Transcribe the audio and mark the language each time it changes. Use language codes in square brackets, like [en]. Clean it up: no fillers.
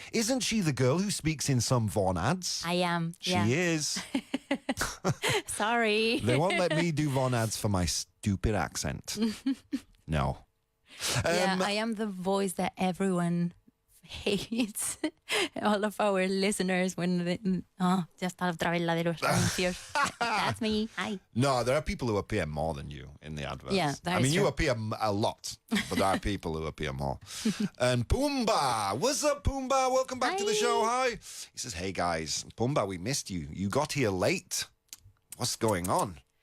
[en] Isn't she the girl who speaks in some Vaughan ads? I am. She Yeah. is. Sorry. They won't let me do Vaughan ads for my stupid accent. No. Yeah, I am the voice that everyone hates. All of our listeners when they, [es] ya está otra vez la de los anuncios. [en] That's me. Hi. No, there are people who appear more than you in the adverts. Yeah, that I is mean, you true. appear a lot, but there are people who appear more. And Pumbaa, what's up, Pumbaa? Welcome back to the show. Hi. He says, hey, guys, Pumbaa, we missed you. You got here late. What's going on?